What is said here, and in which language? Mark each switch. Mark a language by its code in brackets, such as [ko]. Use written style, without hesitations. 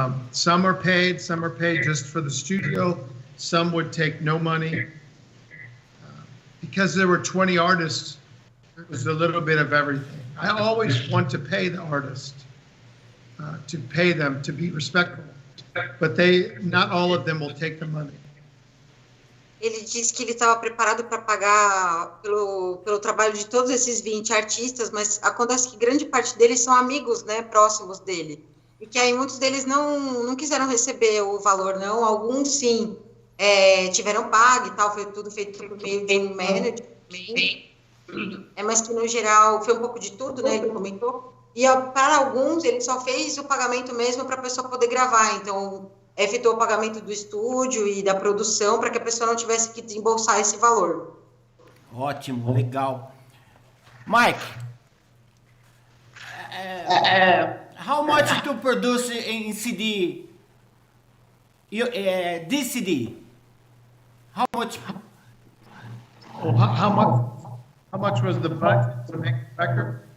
[en] Some are paid just for the studio. Some would take no money. Because there were 20 artists, it was a little bit of everything. I always want to pay the artist, to pay them, to be respectful. But not all of them will take the money. [pt] Ele disse que ele estava preparado para pagar pelo trabalho de todos esses 20 artistas, mas acontece que grande parte deles são amigos, né, próximos dele. E que aí muitos deles não quiseram receber o valor, não. Alguns, sim, tiveram pago e tal, foi tudo feito por meio de um manager. Mas que, no geral, foi um pouco de tudo, né, ele comentou. E para alguns, ele só fez o pagamento mesmo para a pessoa poder gravar. Então, efetuou o pagamento do estúdio e da produção para que a pessoa não tivesse que desembolsar esse valor. Ótimo, legal. [en] Mike, how much to produce in CD? This CD? How much? Oh, how much was the budget to make the record?